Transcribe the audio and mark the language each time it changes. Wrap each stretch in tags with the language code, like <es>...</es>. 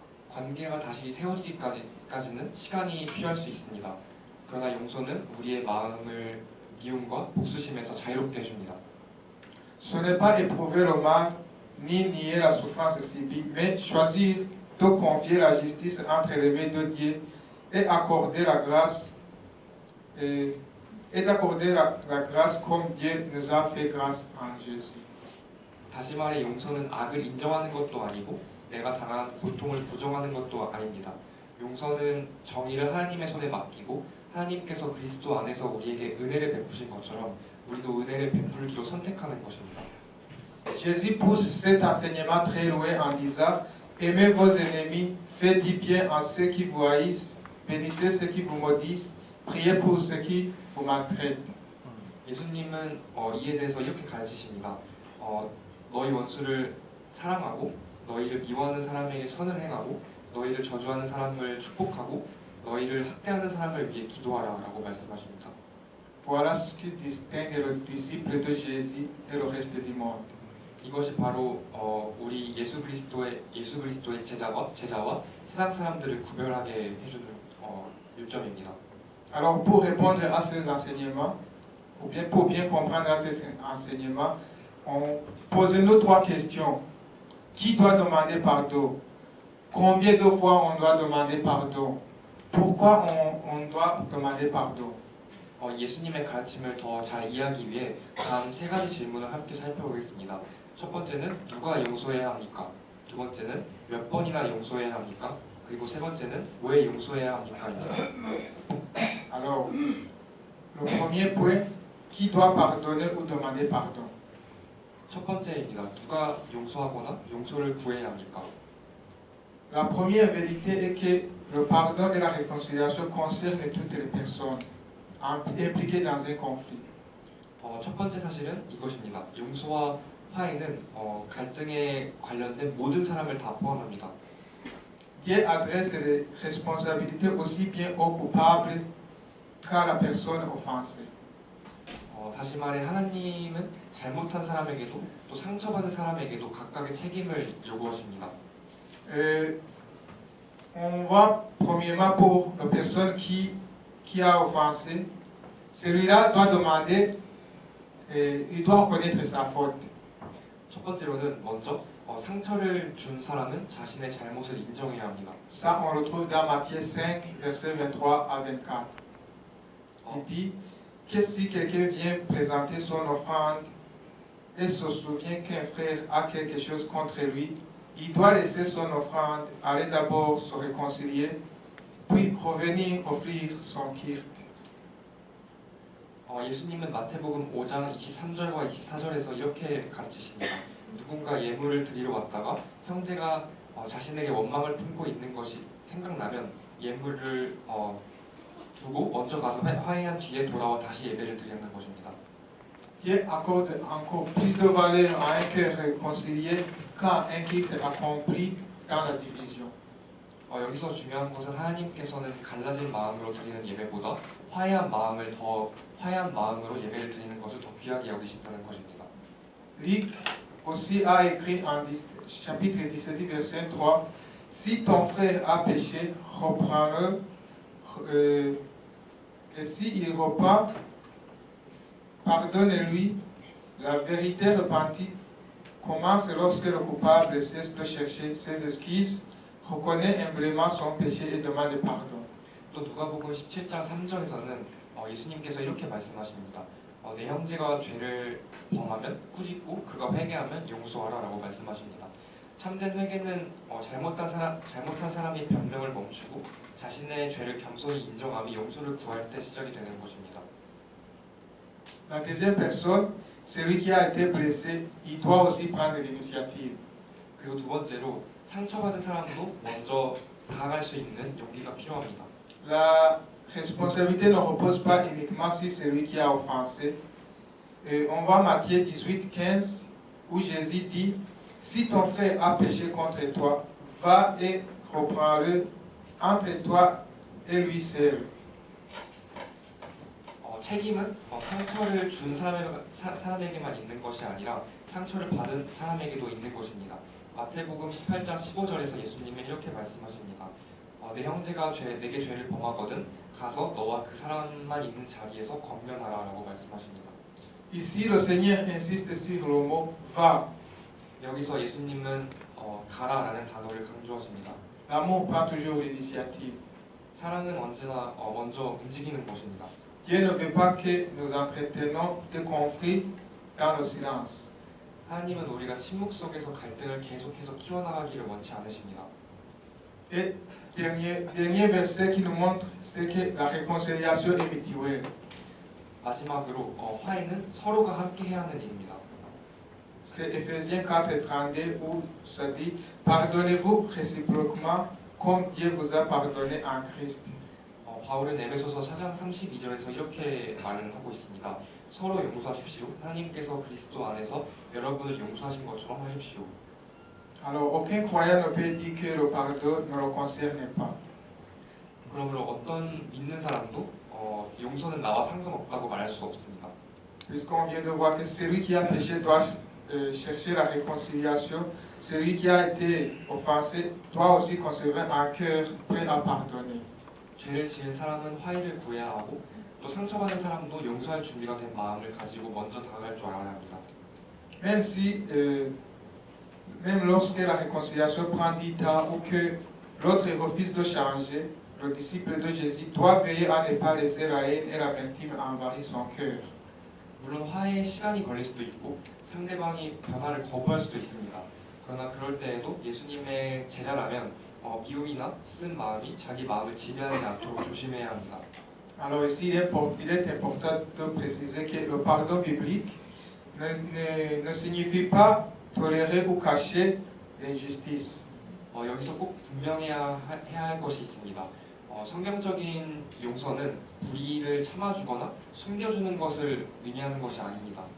<ko>관계가 다시 세워지기까지는 시간이 필요할 수 있습니다. 그러나 용서는 우리의 마음을 미움과 복수심에서 자유롭게 해줍니다.</ko> <fr>Ce n'est pas éprouver le mal, ni nier la souffrance subie, mais choisir de confier la justice entre les mains de Dieu et accorder la grâce d'accorder la grâce comme Dieu nous a fait grâce en Jésus.</fr> <ko>다시 말해 용서는 악을 인정하는 것도 아니고 내가 당한 고통을 부정하는 것도 아닙니다. 용서는 정의를 하나님의 손에 맡기고 하나님께서 그리스도 안에서 우리에게 은혜를 베푸신 것처럼 우리도 은혜를 베풀기로 선택하는 것입니다.</ko> <fr>Jésus pousse cet enseignement très loin en disant aimez vos ennemis, faites du bien à ceux qui vous haïssent, bénissez ceux qui vous maudissent, priez pour ceux qui vous maltraitent.</fr> <ko>예수님은 이에 대해서 이렇게 가르치십니다. 너희 원수를 사랑하고 너희를 미워하는 사람에게 선을 행하고 너희를 저주하는 사람을 축복하고 너희를 학대하는 사람을 위해 기도하라라고 말씀하십니다.</ko> <fr>Voilà ce qui distingue le disciple de Jésus et le reste du monde.</fr> <ko>이것이 바로 우리 예수 그리스도의 제자와 세상 사람들을 구별하게 해주는 요점입니다.</ko> <fr>Alors pour répondre à ces enseignements, ou bien pour bien comprendre à cet enseignement, posez-nous trois questions. Qui doit demander pardon? combien de fois on doit demander pardon? Pourquoi on doit demander pardon?</fr> <ko>예수님의 가르침을 더 잘 이해하기 위해 다음 세 가지 질문을 함께 살펴보겠습니다. 첫 번째는 누가 용서해야 합니까? 두 번째는 몇 번이나 용서해야 합니까? 그리고 세 번째는 왜 용서해야 합니까?입니다.</ko> <fr>Alors, le premier point, qui doit pardonner ou demander pardon?</fr> <ko>첫 번째입니다. 누가 용서하거나 용서를 구해야 합니까?</ko> <fr>La première vérité est que le pardon et la réconciliation concernent toutes les personnes impliquées dans un conflit.</fr> <ko>첫 번째 사실은 이것입니다. 용서와 화해는 갈등에 관련된 모든 사람을 다 포함합니다.</ko> <fr>Dieu adresse les responsabilités aussi bien aux coupables qu'à la personne offensée.</fr> <ko>다시 말해 하나님은 잘못한 사람에게도 또 상처받은 사람에게도 각각의 책임을 요구하십니다.</ko> <fr>On va premièrement pour la personne qui a offensé. Celui-là doit demander, il doit reconnaître sa faute.</fr> <ko>첫 번째로는 먼저 상처를 준 사람은 자신의 잘못을 인정해야 합니다.</ko> <fr>Ça, on le retrouve dans Matthieu 5, versets 23 à 24. Il dit que si quelqu'un vient présenter son offrande et se souvient qu'un frère a quelque chose contre lui, il doit laisser son offrande, aller d'abord se réconcilier, puis revenir offrir son kirt.</fr> <ko>예수님은 마태복음 5장 23절과 24절에서 이렇게 가르치십니다. 누군가 예물을 드리러 왔다가 형제가 자신에게 원망을 품고 있는 것이 생각나면 예물을 두고 먼저 가서 화해한 뒤에 돌아와 다시 예배를 드리는 것입니다.</ko> <fr>Dieu accorde encore plus de valeur à un cœur réconcilié qu'à un kirt accompli dans la division.</fr> <ko>여기서 중요한 것은 하나님께서는 갈라진 마음으로 드리는 예배보다 화해한 마음으로 예배를 드리는 것을 더 귀하게 여기신다는 것입니다.</ko> <fr>Luc aussi a écrit en chapitre 17, verset 3, si ton frère a péché, reprends-le, et s'il repent, pardonne-lui. La vérité repentie commence lorsque le coupable cesse de chercher ses excuses, reconnaît humblement son péché et demande pardon.</fr> <ko>또 누가복음 17장 3절에서는 예수님께서 이렇게 말씀하십니다. 내 형제가 죄를 범하면 꾸짖고 그가 회개하면 용서하라라고 말씀하십니다. 참된 회개는 잘못한 사람이 변명을 멈추고 자신의 죄를 겸손히 인정하며 용서를 구할 때 시작이 되는 것입니다.</ko> <fr>La deuxième personne, celui qui a été blessé, il doit aussi prendre l'initiative.</fr> <ko>그리고 두 번째로 상처받은 사람도 먼저 다가갈 수 있는 용기가 필요합니다.</ko> <fr>La responsabilité ne repose pas uniquement sur celui qui a offensé. On voit Matthieu 18, 15, où Jésus dit, si ton frère a péché contre toi, va et reprends-le entre toi et lui seul.</fr> <ko>책임은 상처를 준 사람에게만 있는 것이 아니라 상처를 받은 사람에게도 있는 것입니다. 마태복음 18장 15절에서 예수님은 이렇게 말씀하십니다. 내 형제가 내게 죄를 범하거든 가서 너와 그 사람만 있는 자리에서 권면하라라고 말씀하십니다.</ko> <fr>Ici, le Seigneur insiste sur le mot va.</fr> <ko>여기서 예수님은 가라라는 단어를 강조하십니다.</ko> <fr>L'amour prend toujours l'initiative.</fr> <ko>사랑은 언제나 먼저 움직이는 것입니다.</ko> <fr>Dieu ne veut pas que nous entretenons des conflits dans le silence.</fr> <ko>하나님은 우리가 침묵 속에서 갈등을 계속해서 키워나가기를 원치 않으십니다.</ko> <fr>Et dernier verset qui nous montre, c'est que la réconciliation est mutuelle.</fr> <ko>마지막으로 화해는 서로가 함께 해야 하는 일입니다.</ko> <fr>C'est Ephésiens 4:32 où ça dit pardonnez-vous réciproquement comme Dieu vous a pardonné en Christ.</fr> <ko>바울은 에베소서 4장 32절에서 이렇게 말을 하고 있습니다. 서로 용서하십시오. 하나님께서 그리스도 안에서 여러분을 용서하신 것처럼 하십시오.</ko> <fr>Alors aucun croyant ne peut dire que le pardon ne le concerne pas.</fr> <ko>그러므로 어떤 믿는 사람도 용서는 나와 상관없다고 말할 수 없습니다.</ko> <fr>Puisqu'on vient de voir que celui qui a péché doit chercher la réconciliation, celui qui a été offensé doit aussi conserver un cœur prêt à pardonner.</fr> <ko>죄를 지은 사람은 화해를 구해야 하고 또 상처받은 사람도 용서할 준비가 된 마음을 가지고 먼저 다가갈 줄 알아야 합니다.</ko> <fr>Même si même lorsque la réconciliation prend du temps ou que l'autre refuse de changer, le disciple de Jésus doit veiller à ne pas laisser la haine et l'amertume envahir son cœur.</fr> <ko>물론 화해에 시간이 걸릴 수도 있고 상대방이 변화를 거부할 수도 있습니다. 그러나 그럴 때에도 예수님의 제자라면 미움이나 쓴 마음이 자기 마음을 지배하지 않도록 조심해야 합니다.</ko> <fr>Alors ici, il est important de préciser que le pardon biblique ne signifie pas tolérer ou cacher l'injustice.</fr> <ko>여기서 꼭 분명해야 할 것이 있습니다. 성경적인 용서는 불의를 참아주거나 숨겨주는 것을 의미하는 것이 아닙니다.</ko>